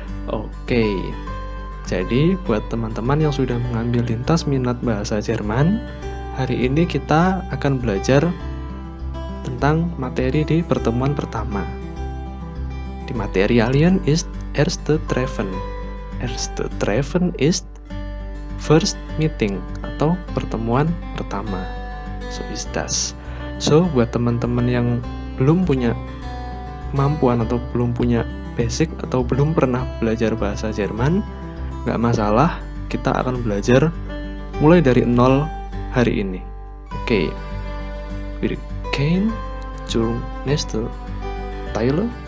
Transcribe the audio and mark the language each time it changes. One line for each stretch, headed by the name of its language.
Indonesian: Oke, jadi buat teman-teman yang sudah mengambil lintas minat bahasa Jerman, hari ini kita akan belajar tentang materi di pertemuan pertama.
German: Die Materialien ist erste Treffen. Erste Treffen ist
English: first meeting
Indonesian: atau pertemuan pertama.
German: So is das.
Indonesian: So buat teman-teman yang belum punya kemampuan atau belum punya basic atau belum pernah belajar bahasa Jerman, nggak masalah, kita akan belajar mulai dari nol hari ini. Oke.
German: Wir gehen zur nächsten Teil.